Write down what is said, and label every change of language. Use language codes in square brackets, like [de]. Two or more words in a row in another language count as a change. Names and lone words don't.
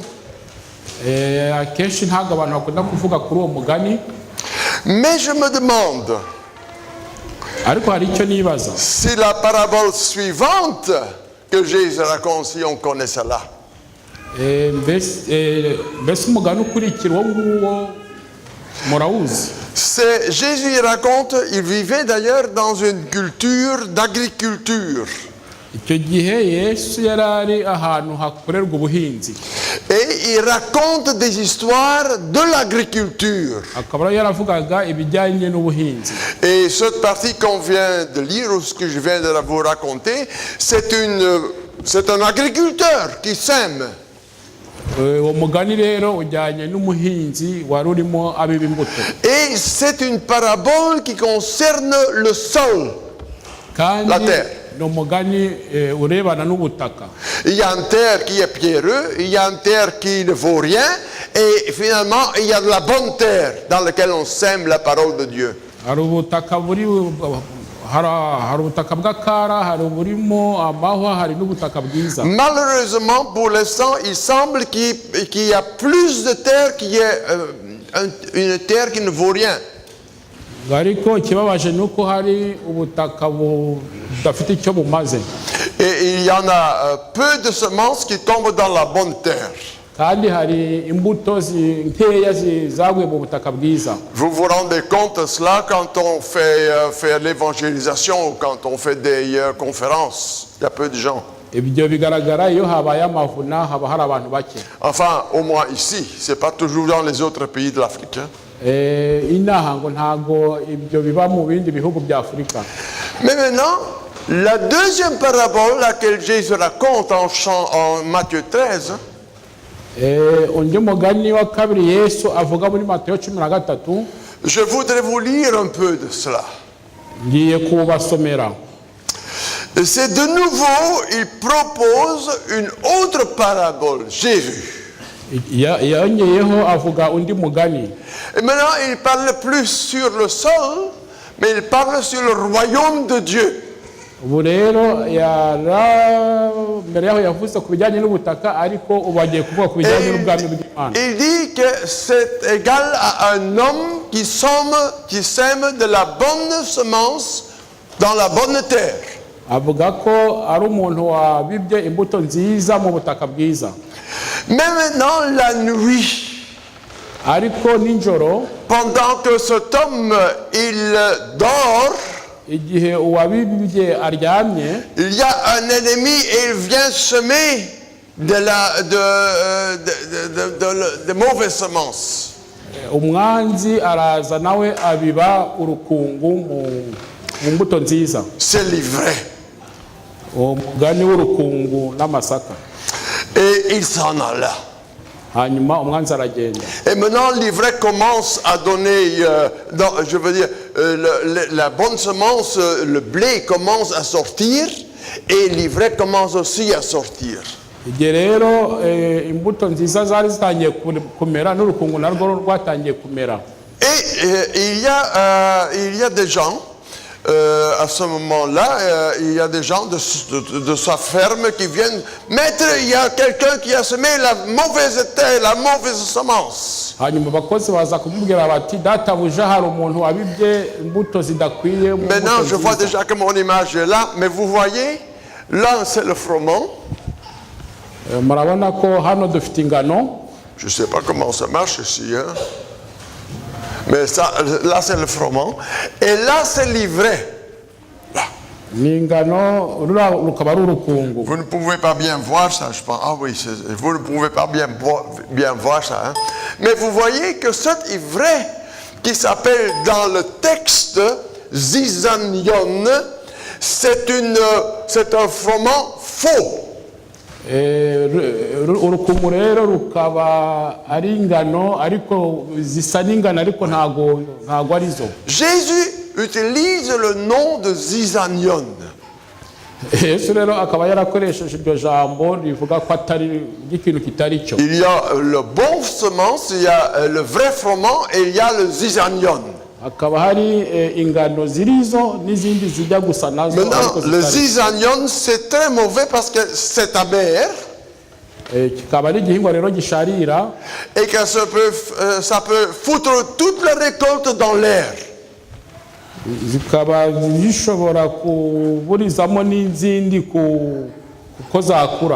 [fr] Mais je me demande si la parabole suivante que Jésus raconte, si on connaît cela. C'est Jésus raconte, il vivait d'ailleurs dans une culture d'agriculture. [rw] icyo gihe Yesu yarari ahantu hakorerwa ubuhinzi [fr] et il raconte des histoires de l'agriculture. [rw] akaba yaravugaga ibijyanye n'ubuhinzi. [fr] Et cette partie qu'on vient de lire, ou ce que je viens de vous raconter, c'est un agriculteur qui sème. [rw] uwo mugani rero ujyanye n'umuhinzi wari urimo abiba imbuto. [fr] Et c'est une parabole qui concerne le sol, [rw] kandi [fr] la terre. [rw] ni umugani urebana n'ubutaka. [fr] Il y a une terre qui est pierreuse, il y a une terre qui ne vaut rien, et finalement il y a de la bonne terre dans laquelle on sème la parole de Dieu. [rw] hari ubutaka buri hari ubutaka bw'akara, hari uburimo amahwa, hari n'ubutaka bwiza. [fr] Malheureusement, pour l'instant, il semble qu'il y a plus de terre qui est une terre qui ne vaut rien. [rw] ariko ikibabaje ni uko hari ubutaka budafite icyo bumaze. [fr] Et il y en a peu de semences qui tombent dans la bonne terre. [rw] kandi hari imbuto nkeya zaguye mu butaka bwiza. [fr] Vous vous rendez compte de cela quand on fait l'évangélisation ou quand on fait des conférences. Il y a peu de gens. [rw] ibyo bigaragara iyo habaye amavuna haba hari abantu bake. [fr] Enfin, au moins ici. C'est pas toujours dans les autres pays de l'Afrique. [rw] inaha ngo ntago ibyo biba mu bindi bihugu bya Afurika. [fr] Mais maintenant, la deuxième parabole laquelle Jésus raconte en Matthieu 13, [rw] undi mugani wa kabiri Yesu avuga muri Matayo 13. [fr] je voudrais vous lire un peu de cela. [rw] ngiye kubasomera. [fr] C'est de nouveau, il propose une autre parabole, Jésus. [rw] yongeyeho avuga undi mugani. [fr] Et maintenant, il parle plus sur le sol, mais il parle sur le royaume de Dieu. [rw] ubu rero mbere yaho yavuze ku bijyanye n'ubutaka, ariko ubu agiye kuvuga ku bijyanye n'ubwami bw'Imana. [fr] Il dit que c'est égal à un homme qui sème de la bonne semence dans la bonne terre. [rw] avuga ko ari umuntu wabibye imbuto nziza mu butaka bwiza. [fr] Mais maintenant, la nuit, [rw] ariko nijoro, [fr] pendant que cet homme, il dort, [rw] igihe uwabibye aryamye, [fr] il y a un ennemi et il vient semer de mauvaises semences. [rw] umwanzi araza nawe abiba urukungu mu mbuto nziza. [fr] C'est l'ivraie. [rw] umugani w'urukungu n'amasaka. [fr] Et il s'en alla. [rw] hanyuma umwanzi aragenda. [fr] Et maintenant, l'ivraie commence à donner, la bonne semence, le blé commence à sortir, et l'ivraie commence aussi à sortir. [rw] igihe rero imbuto nziza zari zitangiye kumera, n'urukungu narwo rwatangiye kumera. [fr] Et il y a des gens, à ce moment-là, il y a des gens de sa ferme qui viennent. Maître, il y a quelqu'un qui a semé la mauvaise terre, la mauvaise semence. [rw] hanyuma abakozi baza kumubwira bati databuja hari umuntu wabibye imbuto zidakwiye. [fr] Maintenant, je vois déjà que mon image est là, mais vous voyez, là c'est le froment. [rw] murabona ko hano dufite ingano. [fr] Je ne sais pas comment ça marche ici, hein? Mais ça, là c'est le froment. Et là c'est l'ivraie. Là. [rw] n'ingano rukaba ari urukungu. [fr] Vous ne pouvez pas bien voir ça, je pense. Ah oui, vous ne pouvez pas bien voir ça. Hein? Mais vous voyez que cette ivraie, qui s'appelle dans le texte zizanion, c'est un froment faux. [rw] urukungu rero rukaba ari ingano, ariko zisa n'ingano ariko ntago arizo. [fr] Jésus utilise le nom de zizanion. [rw] Yesu rero akaba yarakoresheje iryo jambo rivuga ko atari ikintu kitari cyo. [fr] Il y a le bon semence, il y a le vrai froment et il y a le zizanion. [rw] Hakaba hari ingano zirizo n'izindi zijya gusa nazo. [fr] Maintenant, le zizanion c'est très mauvais parce que c'est amer. [rw] Kikaba ari igihingwa rero gisharira. [fr] Et que ça peut foutre toute la récolte dans l'air. [rw] Zikaba zishobora kuburizamo n'izindi kuko zakura.